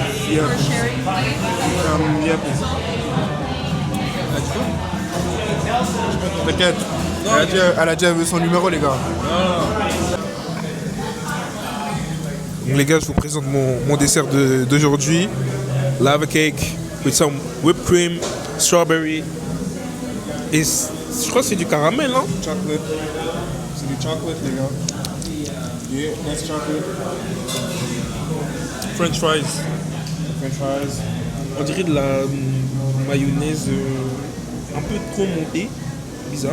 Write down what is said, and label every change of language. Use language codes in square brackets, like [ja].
[fr] Yep. Yep. T'inquiète. Elle a déjà vu son numéro, les gars. Donc les gars, je vous présente mon dessert d'aujourd'hui. [en] Lava cake with some whipped cream, strawberry. [fr] Et je crois que c'est du caramel, hein? [en] Chocolate. [fr] C'est du chocolate, les gars. [en] Yeah, that's chocolate. French fries. French fries. [fr] On dirait de la mayonnaise un peu trop montée. Bizarre.